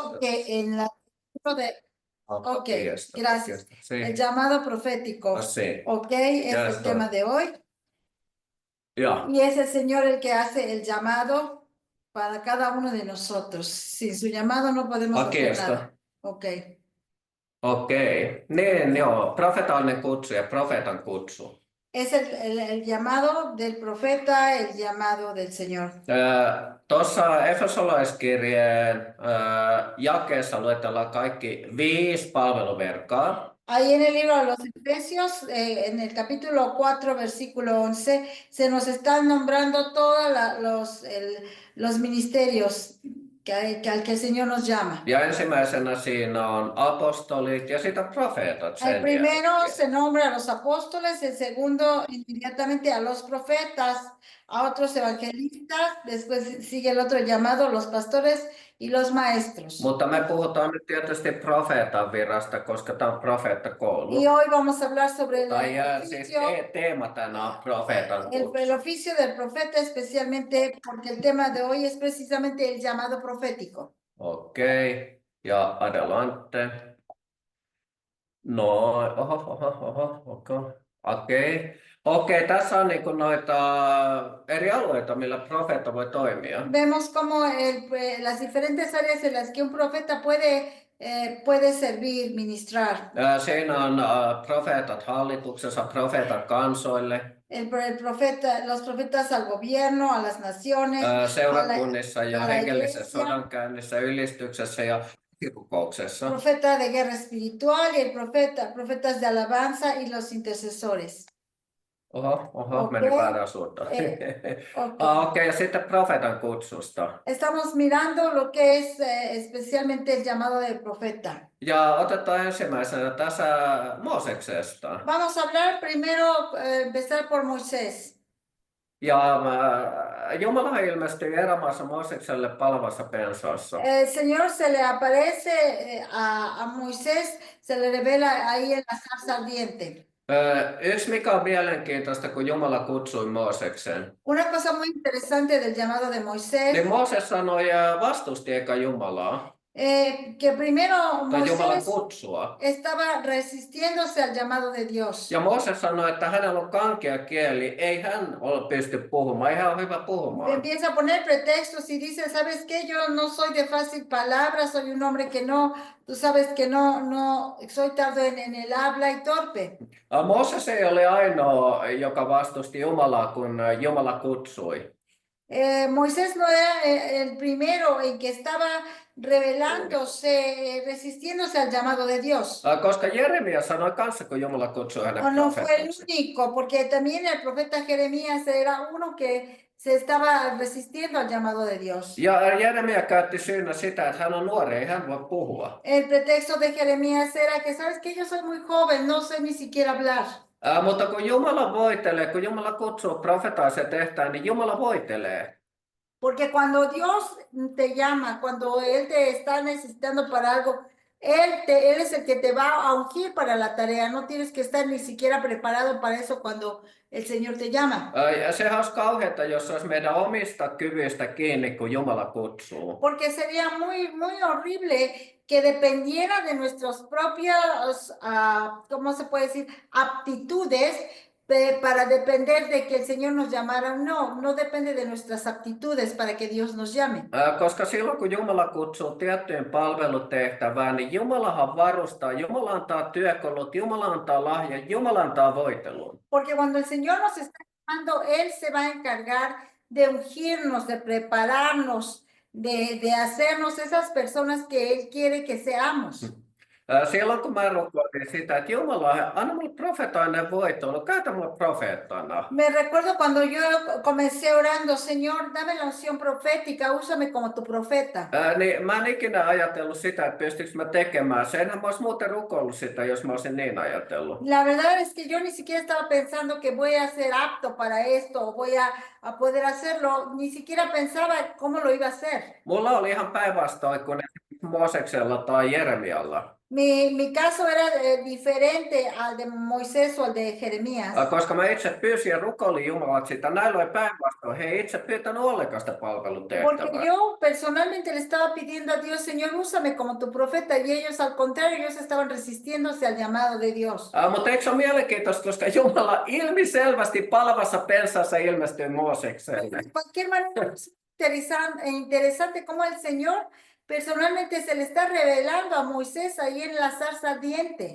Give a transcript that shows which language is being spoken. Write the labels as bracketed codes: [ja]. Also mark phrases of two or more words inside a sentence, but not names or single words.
[es] que en la de Ok, Aquí está, gracias. aquí está. Sí. El llamado profético. Así. Ok, es Ya el está. tema de hoy. Ya. Y es el Señor el que hace el llamado para cada uno de nosotros. Sin su llamado no podemos Aquí hacer está. nada. Ok. [fi] Okei. Niin, joo. Profetaalinen kutsu ja profeetan kutsu. [es] Es el llamado del profeta, el llamado del Señor. [fi] Tuossa Efesolaiskirjeen jakeessa luetellaan kaikki 5 palveluverkkoa. [es] Ahí en el libro de los Efesios, en el capítulo 4, versículo 11, se nos están nombrando todos los ministerios al que el Señor nos llama. [fi] Ja ensimmäisenä siinä on apostolit ja sitten profeetat [es] El [fi] sen [es] primero [fi] jälkeen. [es] se nombra a los apóstoles, el segundo inmediatamente a los profetas, a otros evangelistas, después sigue el otro llamado, los pastores y los maestros. [fi] Mutta me puhutaan nyt tietysti profeetan virasta, koska tämä on profeettakoulu. [es] Y hoy vamos a hablar sobre el [fi] Tai siis [es] oficio, [fi] teema tänään on profeetan [es] el [fi] kutsu. [es] oficio del profeta, especialmente porque el tema de hoy es precisamente el llamado profético. [fi] Okei, ja adelante. No, okei, tässä on niinku noita eri alueita, millä profeetta voi toimia. [es] Vemos como las diferentes áreas en las que un profeta puede servir, ministrar. [fi] Siinä on profeetat hallituksessa, profeetat kansoille, [es] Los profetas al gobierno, a las naciones, [fi] seurakunnissa ja [es] a la [fi] hengellisessä [es] iglesia, [fi] sodankäynnissä, ylistyksessä ja rukouksessa. [es] profeta de guerra espiritual y profetas de alabanza y los intercesores. [fi] Oho, meni Okei. väärään suuntaan. Okay. Okei, ja sitten profeetan kutsusta. [es] Estamos mirando lo que es especialmente el llamado del profeta. [fi] Ja otetaan ensimmäisenä tässä Mooseksesta. [es] Vamos a hablar primero, empezar por Moisés. [fi] Ja Jumala ilmestyi erämaassa Moosekselle palavassa pensaassa. [es] El Señor se le aparece a Moisés, se le revela ahí en la zarza ardiente. [fi] Yksi mikä on mielenkiintoista, kun Jumala kutsui Mooseksen. [es] Una cosa muy interesante del llamado de Moisés. [fi] Niin Mooses sanoi vastusti eikä Jumalaa. [es] Que primero [fi] Tai Jumalan [es] Moisés [fi] kutsua. [es] estaba resistiéndose al llamado de Dios. [fi] Ja Mooses sanoi, että hänellä on kankea kieli, ei hän pysty puhumaan, ei hän ole hyvä puhumaan. [es] Empieza a poner pretextos y dice, ¿sabes qué? Yo no soy de fácil palabra, soy un hombre que no, tú sabes que no, soy tardo en el habla y torpe. [fi] Mooses ei ole ainoa, joka vastusti Jumalaa, kun Jumala kutsui. [es] Moisés no era el primero en que estaba rebelándose, resistiéndose al llamado de Dios. [fi] Koska Jeremia sanoi kanssa, kun Jumala kutsui hänet [es] O no fue el [fi] profeetaksi. [es] único, porque también el profeta Jeremías era uno que se estaba resistiendo al llamado de Dios. [fi] Ja Jeremia käytti syynä sitä, että hän on nuori, ei hän voi puhua. [es] El pretexto de Jeremías era que, ¿sabes qué? Yo soy muy joven, no sé ni siquiera hablar. [fi] Mutta kun Jumala voitelee, kun Jumala kutsuu profetaaseen tehtävään, niin Jumala voitelee. [es] Porque cuando Dios te llama, cuando Él te está necesitando para algo, Él es el que te va a ungir para la tarea. No tienes que estar ni siquiera preparado para eso cuando el Señor te llama. [fi] Ja sehän olisi kauheata, jos olisi meidän omista kyvyistä kiinni, kun Jumala kutsuu. [es] Porque sería muy horrible que dependiera de nuestras propias, ¿cómo se puede decir? Aptitudes para depender de que el Señor nos llamara. No depende de nuestras aptitudes para que Dios nos llame. [fi] Koska silloin kun Jumala kutsuu tiettyyn palvelutehtävään, niin Jumalahan varustaa, Jumala antaa työkalut, Jumala antaa lahjan, Jumala antaa voitelun. [es] Porque cuando el Señor nos está llamando, Él se va a encargar de ungirnos, de prepararnos, de hacernos esas personas que Él quiere que seamos. [fi] Silloin kun mä rukoilin sitä, että Jumala, anna mulle profetoinen voitelu, käytä mulle profeettana. [es] Me recuerdo cuando yo comencé orando, Señor, dame la unción profética, úsame como tu profeta. [fi] Niin mä en ikinä ajatellut sitä, että pystyykö mä tekemään se. Enhän mä olisi muuten rukoillut sitä, jos mä olisin niin ajatellut. [es] La verdad es que yo ni siquiera estaba pensando que voy a ser apto para esto, o voy a poder hacerlo, ni siquiera pensaba cómo lo iba a hacer. [fi] Mulla oli ihan päinvastoin, kun Mooseksella tai Jeremialla. [es] Mi caso era diferente al de Moisés o al de Jeremías. [fi] Koska mä itse pyysin ja rukoilin Jumalat sitä, näillä oli päinvastoin. He ei itse pyytänyt ollenkaan sitä [es] Porque [fi] palvelutehtävää. [es] yo personalmente le estaba pidiendo a Dios, Señor, úsame como tu profeta, y ellos al contrario, ellos estaban resistiéndose al llamado de Dios. [fi] Mutta eikö se ole mielenkiintoista, koska Jumala ilmiselvästi palvassa pensassa ilmestyi Moosekselle. [es] De cualquier manera, es interesante cómo el Señor personalmente se le está revelando a Moisés ahí en la zarza ardiente.